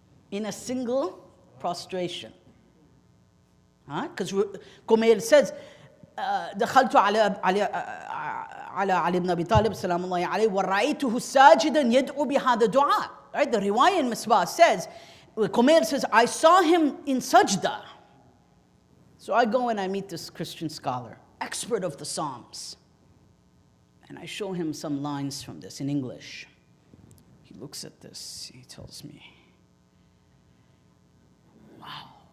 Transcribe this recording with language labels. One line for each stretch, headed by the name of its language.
English: In a single prostration. Because Kumail says,
Arabic: دخلت على علي بن أبي طالب سلام الله عليه ورأيته ساجدا يدعو بهذا الدعاء.
English: Right? The riwayah in Misbah says, Kumail says, I saw him in sajda. So I go and I meet this Christian scholar, expert of the Psalms. And I show him some lines from this in English. He looks at this, he tells me, wow.